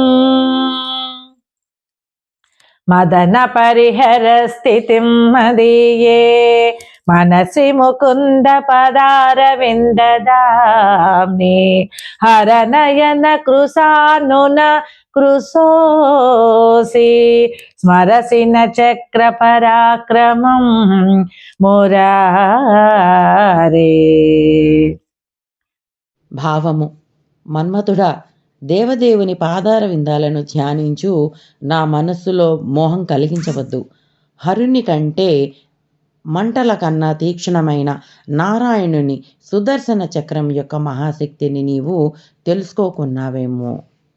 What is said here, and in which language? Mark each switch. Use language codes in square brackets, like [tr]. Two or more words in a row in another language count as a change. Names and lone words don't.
[sa] मदन परिहर स्थितिं मदीये मनसि मुकुन्द पदारविन्ददाम्नि हरनयन कृशानुन कृशोऽसि स्मरसि न चक्रपराक्रमं मुरारे। [te] భావము: మన్మథుడా, దేవదేవుని పాదార విందాలను ధ్యానించు. నా మనస్సులో మోహం కలిగించవద్దు. హరుని కంటే మంటల కన్నా తీక్షణమైన నారాయణుని సుదర్శన చక్రం యొక్క మహాశక్తిని నీవు తెలుసుకోకున్నావేమో.